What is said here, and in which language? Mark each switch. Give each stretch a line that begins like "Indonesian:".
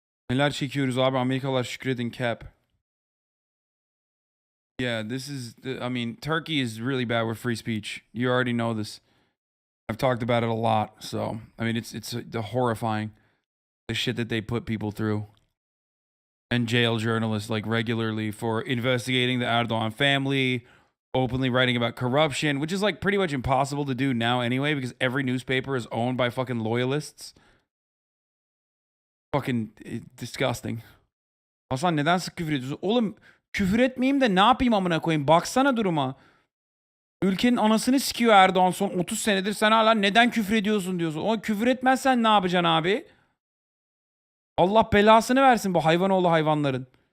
Turkish: Neler çekiyoruz abi, Amerikalılar şükredin cap.
English: Yeah, this is, I mean, Turkey is really bad with free speech. You already know this. I've talked about it a lot. So, I mean, it's horrifying, the shit that they put people through. And jail journalists like regularly for investigating the Erdogan family, openly writing about corruption, which is like pretty much impossible to do now anyway because every newspaper is owned by fucking loyalists. Fucking disgusting.
Turkish: Hasan neden sık küfür ediyorsun? Oğlum küfür etmeyeyim de ne yapayım amına koyayım? Baksana duruma. Ülkenin anasını sikiyor Erdoğan son 30 senedir. Sen hala neden küfür ediyorsun diyorsun. O küfür etmezsen ne yapacaksın abi? Allah belasını versin bu hayvanoğlu hayvanların.